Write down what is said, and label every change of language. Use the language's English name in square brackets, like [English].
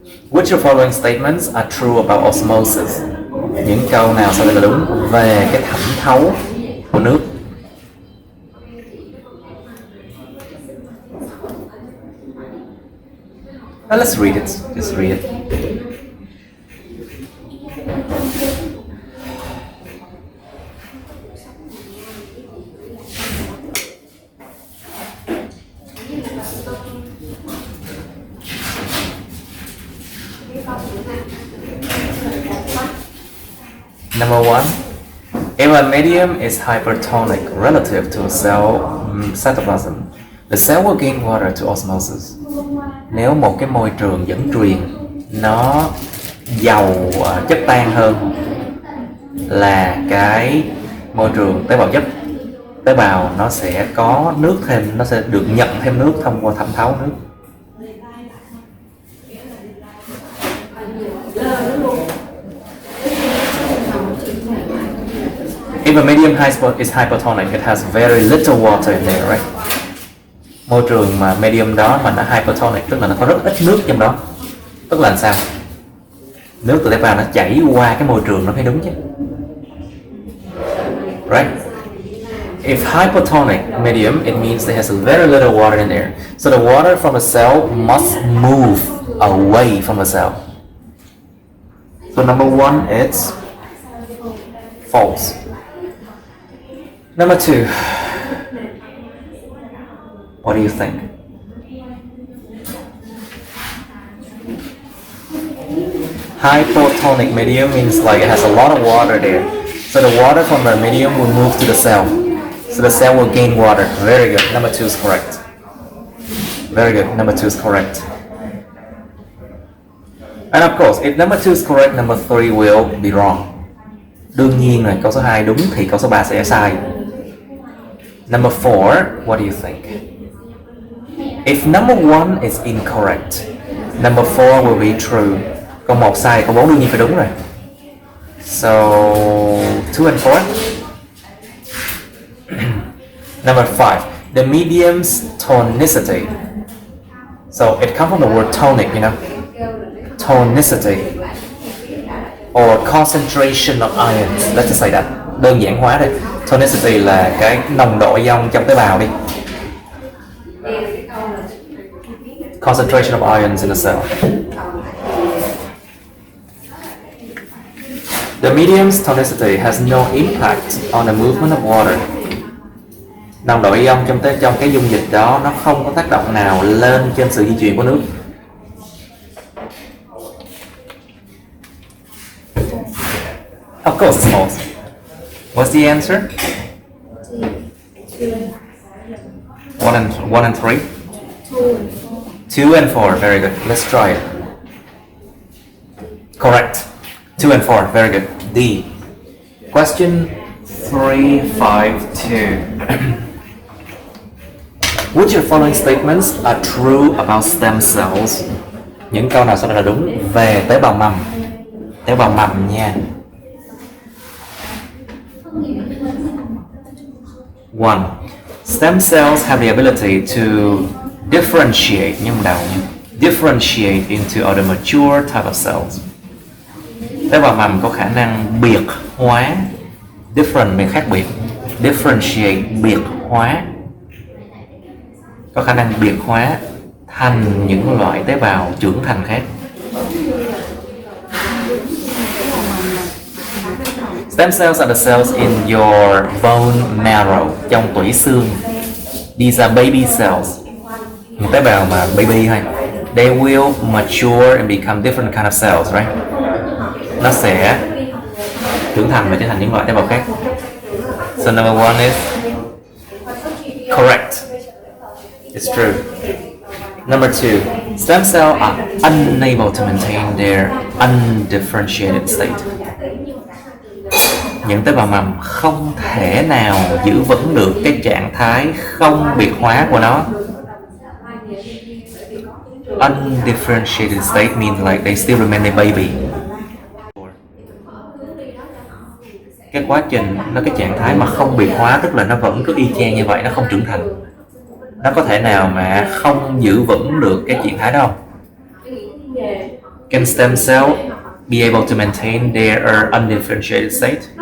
[English] Which of the following statements are true about osmosis? [Vietnamese] Những câu nào sau đây là đúng về cái thẩm thấu của nước? [English] Let's read it. Just read it. Number 1. If a medium is hypertonic relative to a cell cytoplasm, the cell will gain water to osmosis. [Vietnamese] Nếu một cái môi trường dẫn truyền nó giàu chất tan hơn là cái môi trường tế bào chất, tế bào nó sẽ có nước thêm, nó sẽ được nhận thêm nước thông qua thẩm thấu nước. [English] If a medium is hypertonic, it has very little water in there, right? [Vietnamese] Môi trường mà medium đó mà nó hypertonic tức là nó có rất ít nước trong đó. Tức là làm sao? Nước từ tế bào nó chảy qua cái môi trường nó mới đúng chứ. [English] Right? If hypertonic medium, it means there has very little water in there. So the water from the cell must move away from the cell. So number 1, it's false. Number 2, what do you think? Hypotonic medium means like it has a lot of water there. So the water from the medium will move to the cell. So the cell will gain water. Very good. Number 2 is correct. Very good. Number 2 is correct. And of course, if number 2 is correct, number 3 will be wrong. [Vietnamese] Đương nhiên là câu số 2 đúng thì câu số 3 sẽ sai. [English] Number 4, what do you think? If number 1 is incorrect, number 4 will be true. [Vietnamese] Câu 1 sai, câu 4 đương nhiên phải đúng rồi. [English] So 2 and 4. Number 5, the medium's tonicity. So it comes from the word tonic, you know. Tonicity or concentration of ions. Let's just say that. [Vietnamese] Đơn giản hóa đi. Tonicity là cái nồng độ ion trong tế bào đi. [English] Concentration of ions in a cell. The medium's tonicity has no impact on the movement of water. [Vietnamese] Nồng độ ion trong cái dung dịch đó nó không có tác động nào lên trên sự di chuyển của nước. [English] Of course it's false. What's the answer? 1 and 3? 2 and 4, very good. Let's try it. Correct. 2 and 4, very good. D. Question 352. Which of the following statements are true about stem cells? [Vietnamese] Những câu nào sau đây là đúng về tế bào mầm? Tế bào mầm nha. [English] 1. Stem cells have the ability to differentiate, differentiate into other mature type of cells. [Vietnamese] Tế bào mầm có khả năng biệt hóa, different là khác biệt, differentiate biệt hóa, có khả năng biệt hóa thành những loại tế bào trưởng thành khác. [English] Stem cells are the cells in your bone marrow, [Vietnamese] trong tủy xương. [English] These are baby cells. [Vietnamese] Một tế bào mà baby thôi. [English] They will mature and become different kind of cells, right? [Vietnamese] Nó sẽ trưởng thành và trở thành những loại tế bào khác. [English] So number 1 is correct. It's true. Number 2, stem cells are unable to maintain their undifferentiated state. [Vietnamese] Những tế bào mầm không thể nào giữ vững được cái trạng thái không biệt hóa của nó. [English] Undifferentiated state means like they still remain a baby. [Vietnamese] Cái quá trình, cái trạng thái mà không biệt hóa tức là nó vẫn cứ y chang như vậy, nó không trưởng thành. Nó có thể nào mà không giữ vững được cái trạng thái đó không? [English] Can stem cell be able to maintain their undifferentiated state?